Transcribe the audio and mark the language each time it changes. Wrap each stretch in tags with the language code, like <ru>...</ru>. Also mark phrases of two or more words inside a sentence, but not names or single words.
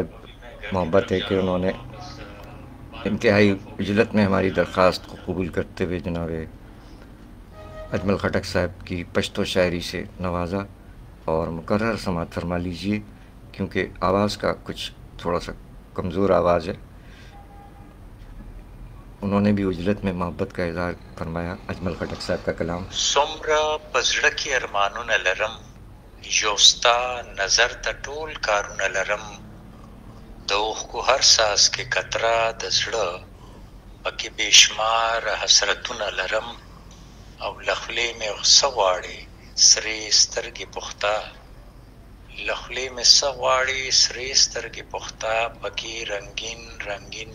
<ur>محبت ہے کہ انہوں نے انتہائی اجلت میں ہماری درخواست کو قبول کرتے ہوئے جناب اجمل خٹک صاحب کی پشتو شاعری سے نوازا. اور مقرر سماعت فرما لیجیے، کیونکہ آواز کا کچھ تھوڑا سا کمزور آواز ہے. انہوں نے بھی اجلت میں محبت کا اظہار فرمایا. اجمل خٹک صاحب کا کلام.</ur> <ps>څومره په زړه کې ارمانونه لرم، یو ستا نظر ته ټول کارونه لرم، د اوښکو هر څاڅکي قطره د زړه پکې بېشمار حسرتونه لرم، او له خولې مې څه غواړې سرې سترګې پخته، له خولې مې څه غواړې سرې سترګې پخته، پکې رنګین رنګین</ps>